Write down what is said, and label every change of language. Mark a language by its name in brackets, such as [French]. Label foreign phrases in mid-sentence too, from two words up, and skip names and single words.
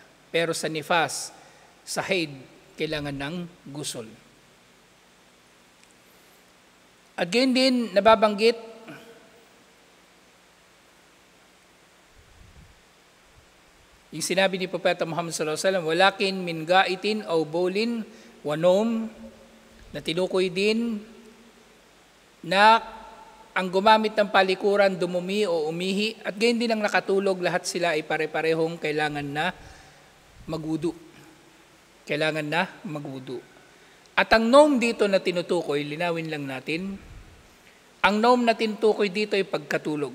[Filipino] Pero sa nifas, sa haid, kailangan ng gusul. At gayon din, nababanggit, yung sinabi ni Propeta Muhammad [Arabic] صلى الله عليه وسلم, "ولكن من غائط أو بول ونوم," [Filipino] na tinukoy din na ang gumamit ng palikuran, dumumi o umihi, at gayon din ang nakatulog, lahat sila ay pare-parehong kailangan na magwudu. Kailangan na magwudu. At ang nawm dito na tinutukoy, linawin lang natin, ang nawm na tinutukoy dito ay pagkatulog.